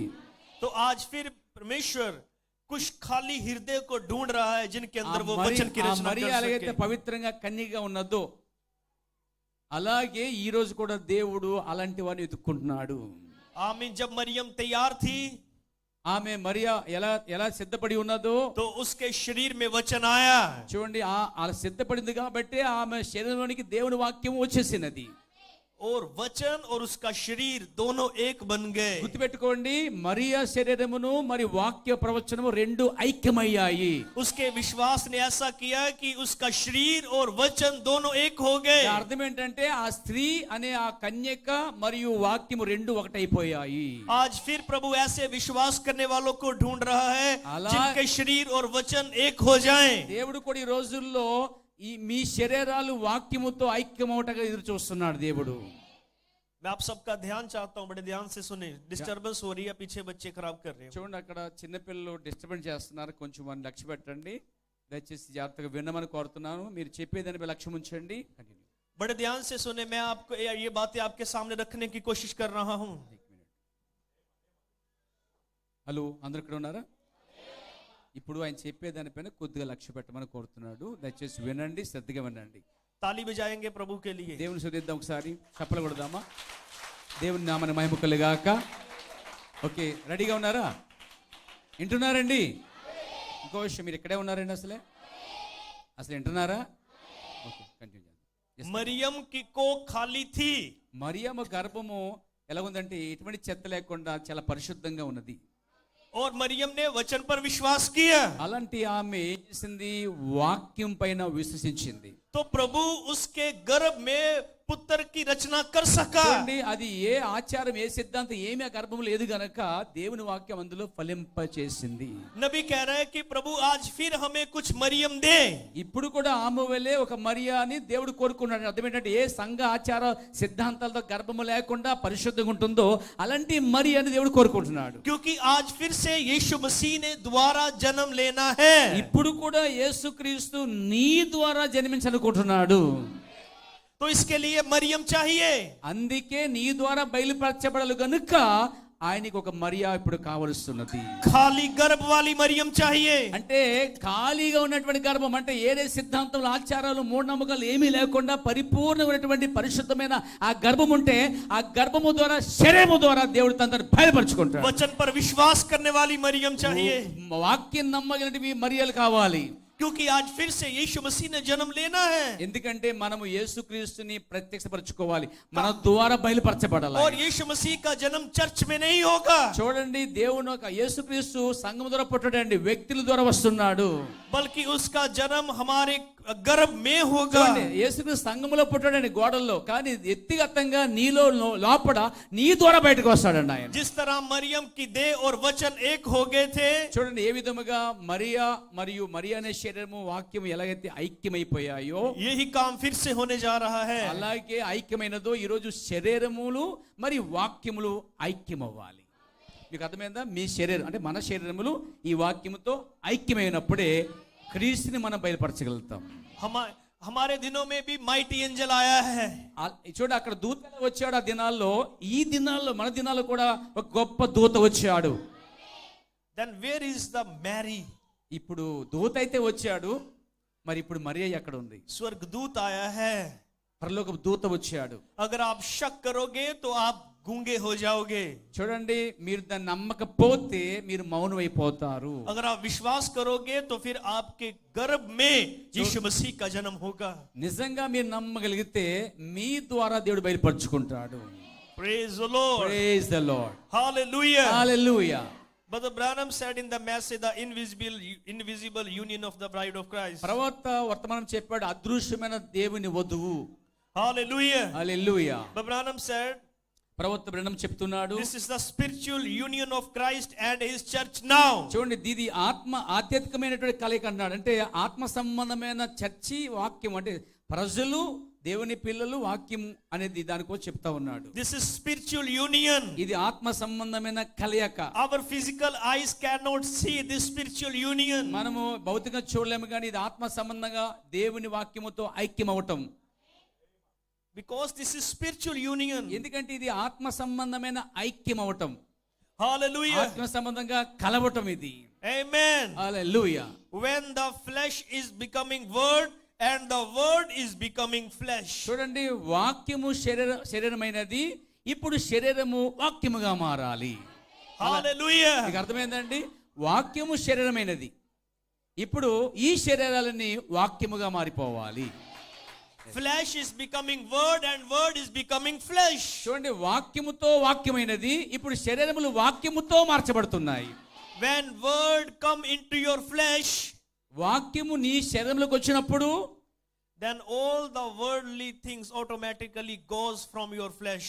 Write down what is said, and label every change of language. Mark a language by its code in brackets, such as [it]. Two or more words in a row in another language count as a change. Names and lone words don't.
[hi] तो आज फिर परमेश्वर कुछ खाली हृदय को ढूंढ रहा है जिनके अंदर वो वचन की रचना [te] మరి [hi] कर [te] అలాగైతే [hi] सके। [te] పవిత్రంగా కన్యగా ఉన్నదో అలాగే ఈ రోజు కూడా దేవుడు అలాంటి వారిని వెతుక్కుంటున్నాడు. [hi] आमीन। जब मरियम तैयार थी [te] ఆమె మరియా ఎలా సిద్ధపడి ఉన్నదో [hi] तो उसके शरीर में वचन आया। [te] చూడండి అలా సిద్ధపడింది కాబట్టి ఆమె శరీరంలోనికి దేవుని వాక్యం వచ్చేసినది. [hi] और वचन और उसका शरीर दोनों एक बन गए। [te] గుర్తుపెట్టుకోండి, మరియా శరీరమును మరి వాక్య ప్రవచనము రెండు ఐక్యమయ్యాయి. [hi] उसके विश्वास ने ऐसा किया कि उसका शरीर और वचन दोनों एक हो गए। [te] అర్థం ఏంటంటే ఆ స్త్రీ అనే ఆ కన్యక మరియు వాక్యము రెండు ఒకటైపోయాయి. [hi] आज फिर प्रभु ऐसे विश्वास करने वालों को ढूंढ रहा है जिनके शरीर और वचन एक हो जाएं। [te] దేవుడు కూడా ఈ రోజుల్లో మీ శరీరాలు వాక్యముతో ఐక్యమవటగా ఎదురు చూస్తున్నాడు దేవుడు. [hi] मैं आप सबका ध्यान चाहता हूं, बड़े ध्यान से सुने। डिस्टर्बेंस हो रही है, पीछे बच्चे खराब कर रहे हैं। [te] చూడండి అక్కడ చిన్నపిల్లలు డిస్టర్బెన్స్ చేస్తున్నారు, కొంచెం వారిని లక్ష్య పెట్టండి. దయచేసి జాగ్రత్తగా వినమని కోరుతున్నాను. మీరు చెప్పేదానిపై లక్ష్యం ఉంచండి. [hi] बड़े ध्यान से सुने। मैं आपको ये बातें आपके सामने रखने की कोशिश कर रहा हूं। [te] హలో, అందరు ఇక్కడ ఉన్నారా? ఇప్పుడు ఆయన చెప్పేదానిపైన కొద్దిగా లక్ష్య పెట్టమని కోరుతున్నాడు. దయచేసి వినండి, శ్రద్ధగా వినండి. [hi] ताली बजाएंगे प्रभु के लिए। [te] దేవుని స్తుతిద్దాం, ఒకసారి చప్పలు కొడదామా? దేవుని నామన మహిమ కలుగాక. ఓకే, రెడీగా ఉన్నారా? వింటున్నారండి? ఇంకో విషయం, మీరు ఇక్కడే ఉన్నారండి? అసలు వింటున్నారా? [en] okay, continue [te] చేద్దాం. [hi] मरियम की कोख खाली थी। [te] మరియమ్మ గర్భము ఎలా ఉందంటే ఎటువంటి చెత్త లేకుండా చాలా పరిశుద్ధంగా ఉన్నది. [hi] और मरियम ने वचन पर विश्वास किया। [te] అలాంటి ఆమె ఏం చేసింది? వాక్యం పైన విశ్వసించింది. [hi] तो प्रभु उसके गर्भ में पुत्र की रचना कर सका। [te] చూడండి, అది ఏ ఆచారం ఏ సిద్ధాంతం ఏమీ ఆ గర్భం లేదు గనక దేవుని వాక్యం అందులో ఫలింప చేసింది. [hi] नबी कह रहा है कि प्रभु आज फिर हमें कुछ मरियम दे। [te] ఇప్పుడు కూడా ఆమె వలె ఒక మరియాని దేవుడు కోరుకున్నాడు. అర్థం ఏంటంటే ఏ సంఘ ఆచార సిద్ధాంతాలతో గర్భము లేకుండా పరిశుద్ధంగా ఉంటుందో అలాంటి మరియాని దేవుడు కోరుకుంటున్నాడు. [hi] क्योंकि आज फिर से यीशु मसीह ने दोबारा जन्म लेना है। [te] ఇప్పుడు కూడా యేసుక్రీస్తు నీ ద్వారా జన్మించాలనుకుంటున్నాడు. [hi] तो इसके लिए मरियम चाहिए। [te] అందుకే నీ ద్వారా బయలుపరచబడాలి గనుక ఆయనకి ఒక మరియా ఇప్పుడు కావలస్తున్నది. [hi] खाली गर्भ वाली मरियम चाहिए। [te] అంటే ఖాళీగా ఉన్నటువంటి గర్భం అంటే ఏదే సిద్ధాంతాలు ఆచారాలు మూఢనమ్మకాలు ఏమీ లేకుండా పరిపూర్ణమైనటువంటి పరిశుద్ధమైన ఆ గర్భం ఉంటే ఆ గర్భము ద్వారా శరీరము ద్వారా దేవుడు తనను బయలుపరుచుకుంటాడు. [hi] वचन पर विश्वास करने वाली मरियम चाहिए। [te] వాక్యం నమ్మగలిగినవి మరియలు కావాలి. [hi] क्योंकि आज फिर से यीशु मसीह ने जन्म लेना है। [te] ఎందుకంటే మనము యేసుక్రీస్తుని ప్రత్యక్షపరచుకోవాలి, మన ద్వారా బయలుపరచబడాలి. [hi] और यीशु मसीह का जन्म चर्च में नहीं होगा। [te] చూడండి, దేవుని యొక్క యేసుక్రీస్తు సంఘం ద్వారా పుట్టాడండి, వ్యక్తుల ద్వారా వస్తున్నాడు. [hi] बल्कि उसका जन्म हमारे गर्भ में होगा। [te] యేసుక్రీస్తు సంఘంలో పుట్టాడండి, గోడల్లో, కానీ వ్యక్తిగతంగా నీలో లోపల నీ ద్వారా బయటకు వస్తాడండి ఆయన. [hi] जिस तरह मरियम की देह और वचन एक हो गए थे, [te] చూడండి ఏ విధముగా మరియా మరియు మరియా అనే శరీరము వాక్యం ఎలాగైతే ఐక్యమైపోయాయో [hi] यही काम फिर से होने जा रहा है। [te] అలాగే ఐక్యమైనదో ఈరోజు శరీరములు మరియు వాక్యములు ఐక్యమవ్వాలి. మీకు అర్థమైందా? మీ శరీరం అంటే మన శరీరములు ఈ వాక్యముతో ఐక్యమైనప్పుడే క్రీస్తుని మనం బయలుపరచగలుగుతాం. [hi] हमारे दिनों में भी [en] mighty angel [hi] आया है। [te] చూడండి, అక్కడ దూత వచ్చాడు ఆ దినాల్లో. ఈ దినాల్లో మన దినాల్లో కూడా ఒక గొప్ప దూత వచ్చాడు. [en] Then where is the Mary? [te] ఇప్పుడు దూత అయితే వచ్చాడు, మరి ఇప్పుడు మరియా ఎక్కడ ఉంది? [hi] स्वर्गदूत आया है। [te] పరలోక దూత వచ్చాడు. [hi] अगर आप शक करोगे तो आप गूंगे हो जाओगे। [te] చూడండి, మీరు దాన్ని నమ్మకపోతే మీరు మౌనమైపోతారు. [hi] अगर आप विश्वास करोगे तो फिर आपके गर्भ में यीशु मसीह का जन्म होगा। [te] నిజంగా మీరు నమ్మగలిగితే మీ ద్వారా దేవుడు బయలుపరుచుకుంటాడు. [en] Praise the Lord. Praise the Lord. Hallelujah. Hallelujah. Brother Branham said in the message, the invisible union of the bride of Christ. [te] ప్రవక్త వర్తమానం చెప్పాడు, అదృశ్యమైన దేవుని వధువు. [en] Hallelujah. Hallelujah. Brother Branham said, [te] ప్రవక్త బ్రహ్మం చెప్తున్నాడు. [en] This is the spiritual union of Christ and his church now. [te] చూడండి, ఇది ఆధ్యాత్మికమైనటువంటి కలయిక అన్నాడు. అంటే ఆత్మ సంబంధమైన చర్చి వాక్యం, అంటే ప్రజలు దేవుని పిల్లలు వాక్యం అనేది దానికోసం చెప్తా ఉన్నాడు. [en] This is spiritual union. [te] ఇది ఆత్మ సంబంధమైన కలయిక. [en] Our physical eyes cannot see this spiritual union. [te] మనము భౌతికంగా చూడలేము, కానీ ఇది ఆత్మ సంబంధంగా దేవుని వాక్యముతో ఐక్యం అవటం. [en] Because this is spiritual union. [te] ఎందుకంటే ఇది ఆత్మ సంబంధమైన ఐక్యం అవటం. [en] Hallelujah. [te] ఆత్మ సంబంధంగా కలవటం ఇది. [en] Amen. [te] హల్లెలూయా. [en] When the flesh is becoming word and the word is becoming flesh. [te] చూడండి, వాక్యము శరీరమైనది, ఇప్పుడు శరీరము వాక్యముగా మారాలి. [en] Hallelujah. [te] మీకు అర్థమైందండి? వాక్యము శరీరమైనది, ఇప్పుడు ఈ శరీరాలని వాక్యముగా మారిపోవాలి. [en] Flesh is becoming word and word is becoming flesh. [te] చూడండి, వాక్యముతో వాక్యమైనది, ఇప్పుడు శరీరములు వాక్యముతో మార్చబడుతున్నాయి. [en] When word come into your flesh, [te] వాక్యము నీ శరీరంలోకి వచ్చినప్పుడు, [en] then all the worldly things automatically goes from your flesh.